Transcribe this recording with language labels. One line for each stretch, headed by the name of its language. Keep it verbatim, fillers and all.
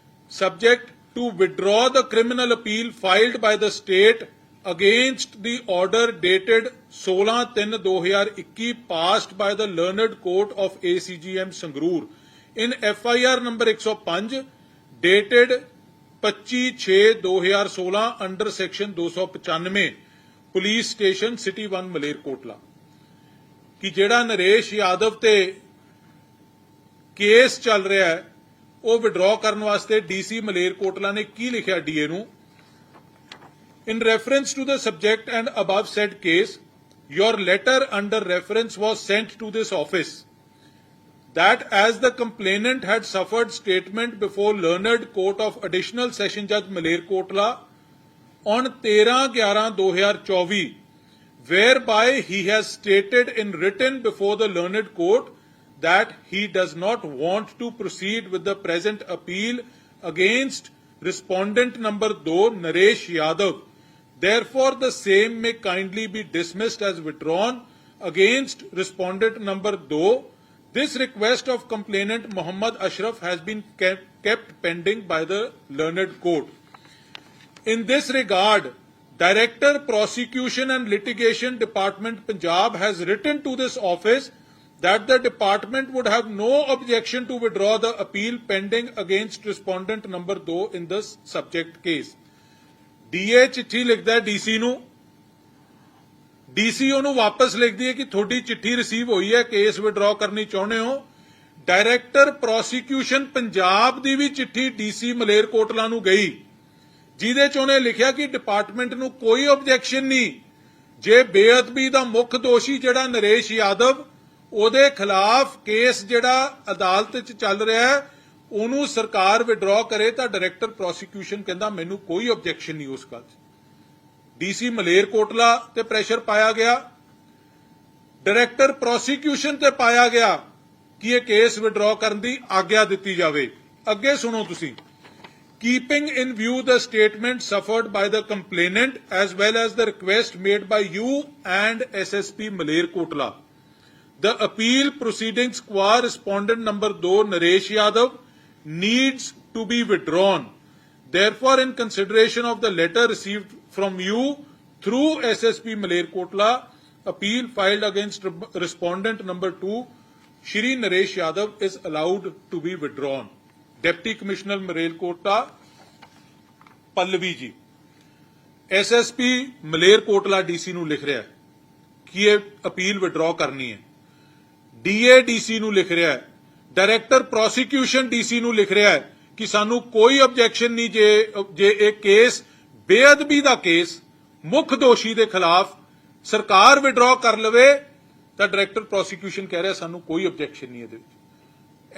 English: subject to withdraw the criminal appeal filed by the state against the order dated
Punjabi: ਸੋਲਾਂ ਤਿੰਨ ਦੋ ਹਜ਼ਾਰ ਇੱਕੀ
English: passed by the learned court of ACJM Sangrur in FIR number
Punjabi: ਇੱਕ ਸੌ ਪੰਜ
English: dated
Punjabi: ਪੱਚੀ ਛੇ ਦੋ ਹਜ਼ਾਰ ਸੋਲਾਂ
English: under section
Punjabi: ਦੋ ਸੌ ਪਚਾਨਵੇਂ police station city one Malerkotla ਕਿ ਜਿਹੜਾ ਨਰੇਸ਼ ਯਾਦਵ ਤੇ ਕੇਸ ਚੱਲ ਰਿਹਾ ਹੈ ਉਹ ਵਿਡਰਾ ਕਰਨ ਵਾਸਤੇ ਡੀਸੀ ਮਲੇਰਕੋਟਲਾ ਨੇ ਕੀ ਲਿਖਿਆ ਡੀਏ ਨੂੰ।
English: In reference to the subject and above said case, your letter under reference was sent to this office that as the complainant had suffered statement before learned court of additional session judge Malerkotla on thirteen eleven twenty twenty-four, whereby he has stated in written before the learned court that he does not want to proceed with the present appeal against respondent number two Naresh Yadav. Therefore, the same may kindly be dismissed as withdrawn against respondent number two. This request of complainant Mohammad Ashraf has been kept, kept pending by the learned court. In this regard, Director Prosecution and Litigation Department Punjab has written to this office that the department would have no objection to withdraw the appeal pending against respondent number two in this subject case.
Punjabi: DA ਚਿੱਠੀ ਲਿਖਦਾ DC ਨੂੰ, DC ਉਹਨੂੰ ਵਾਪਸ ਲਿਖਦੀ ਹੈ ਕਿ ਤੁਹਾਡੀ ਚਿੱਠੀ ਰਿਸੀਵ ਹੋਈ ਹੈ, ਕੇਸ ਵਿਡਰਾ ਕਰਨੀ ਚਾਹੁੰਦੇ ਹੋ। ਡਾਇਰੈਕਟਰ ਪ੍ਰੋਸੀਕਿਊਸ਼ਨ ਪੰਜਾਬ ਦੀ ਵੀ ਚਿੱਠੀ ਡੀਸੀ ਮਲੇਰਕੋਟਲਾ ਨੂੰ ਗਈ ਜਿਹਦੇ ਚ ਉਹਨੇ ਲਿਖਿਆ ਕਿ ਡਿਪਾਰਟਮੈਂਟ ਨੂੰ ਕੋਈ ਆਬਜੈਕਸ਼ਨ ਨਹੀਂ, ਜੇ ਬੇਅਦਬੀ ਦਾ ਮੁੱਖ ਦੋਸ਼ੀ ਜਿਹੜਾ ਨਰੇਸ਼ ਯਾਦਵ ਉਹਦੇ ਖਿਲਾਫ ਕੇਸ ਜਿਹੜਾ ਅਦਾਲਤ ਚ ਚੱਲ ਰਿਹਾ ਹੈ ਉਹਨੂੰ ਸਰਕਾਰ ਵਿਡਰਾ ਕਰੇ ਤਾਂ ਡਾਇਰੈਕਟਰ ਪ੍ਰੋਸੀਕਿਊਸ਼ਨ ਕਹਿੰਦਾ ਮੈਨੂੰ ਕੋਈ ਆਬਜੈਕਸ਼ਨ ਨਹੀਂ ਉਸ ਗੱਲ 'ਚ। ਡੀਸੀ ਮਲੇਰਕੋਟਲਾ ਤੇ ਪ੍ਰੈਸ਼ਰ ਪਾਇਆ ਗਿਆ, ਡਾਇਰੈਕਟਰ ਪ੍ਰੋਸੀਕਿਊਸ਼ਨ ਤੇ ਪਾਇਆ ਗਿਆ ਕਿ ਇਹ ਕੇਸ ਵਿਡਰਾ ਕਰਨ ਦੀ ਆਗਿਆ ਦਿੱਤੀ ਜਾਵੇ। ਅੱਗੇ ਸੁਣੋ ਤੁਸੀਂ,
English: Keeping in view the statement suffered by the complainant as well as the request made by you and S S P Malerkotla, the appeal proceedings qua respondent number ਦੋ Naresh Yadav needs to be withdrawn. Therefore, in consideration of the letter received from you through S S P Malerkotla, appeal filed against respondent number two, Shri Naresh Yadav is allowed to be withdrawn.
Punjabi: Deputy Commissioner Malerkotla, Pallavi ji, S S P Malerkotla D C ਨੂੰ ਲਿਖ ਰਿਹਾ ਹੈ ਕਿ ਇਹ appeal withdraw ਕਰਨੀ ਹੈ। D A D C ਨੂੰ ਲਿਖ ਰਿਹਾ ਹੈ, ਡਾਇਰੈਕਟਰ ਪ੍ਰੋਸੀਕਿਊਸ਼ਨ ਡੀਸੀ ਨੂੰ ਲਿਖ ਰਿਹਾ ਹੈ ਕਿ ਸਾਨੂੰ ਕੋਈ ਆਬਜੈਕਸ਼ਨ ਨਹੀਂ ਜੇ ਜੇ ਇਹ ਕੇਸ ਬੇਅਦਬੀ ਦਾ ਕੇਸ ਮੁੱਖ ਦੋਸ਼ੀ ਦੇ ਖਿਲਾਫ ਸਰਕਾਰ ਵਿਡਰਾ ਕਰ ਲਵੇ ਤਾਂ ਡਾਇਰੈਕਟਰ ਪ੍ਰੋਸੀਕਿਊਸ਼ਨ ਕਹਿ ਰਿਹਾ ਸਾਨੂੰ ਕੋਈ ਆਬਜੈਕਸ਼ਨ ਨਹੀਂ ਇਹਦੇ ਵਿੱਚ।